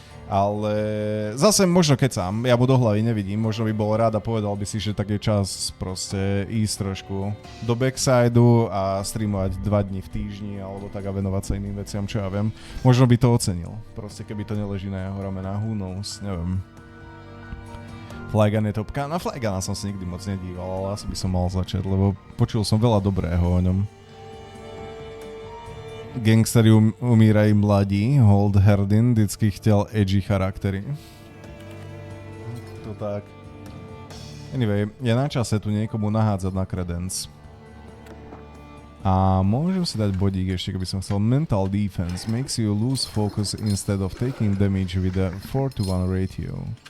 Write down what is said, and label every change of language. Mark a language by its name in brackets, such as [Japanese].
[Slovak] Ale zase možno kecám, ja mu do hlavy nevidím, možno by bol rád a povedal by si, že tak je čas proste ísť trošku do backsidu a streamovať 2 dni v týždni alebo tak a venovať sa iným veciam, čo ja viem. Možno by to ocenil, proste keby to neleží na jeho ramenách, [English] who knows, [Slovak] neviem. Flygun je topka, na Flyguna som si nikdy moc nedíval, ale asi by som mal začať, lebo počul som veľa dobrého o ňom. [Czech] Gangsteri umírají mladí, Hold Herdin vždycky chtěl edgy charaktery. [Slovak] To tak. Anyway, je na čase tu niekomu nahádzať na credence. A môžem si dať bodík ešte, keby som chcel. [English] Mental defense makes you lose focus instead of taking damage with a 4-to-1 ratio.